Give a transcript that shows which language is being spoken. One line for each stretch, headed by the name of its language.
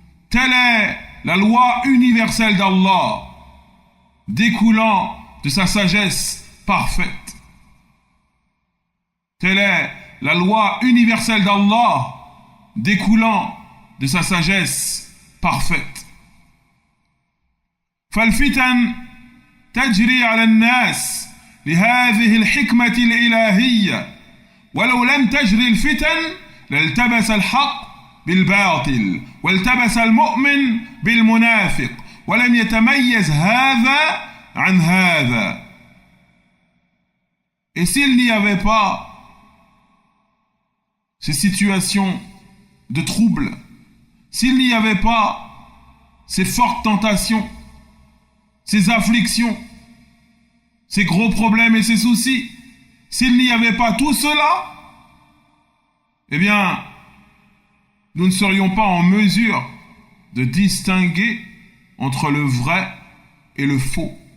French: Telle est la loi universelle d'Allah, découlant de sa sagesse parfaite. Telle est la loi universelle d'Allah, découlant de sa sagesse parfaite.
Arabic: فالفتن تجري على الناس لهذه الحكمة الإلهية، ولو لم تجري الفتن لالتبس الحق بالباطل والتبس المؤمن بالمنافق ولم يتميز هذا عن هذا.
French: Et s'il n'y avait pas ces situations de trouble, s'il n'y avait pas ces fortes tentations, ces afflictions, ces gros problèmes et ces soucis, s'il n'y avait pas tout cela, eh bien, nous ne serions pas en mesure de distinguer entre le vrai et le faux.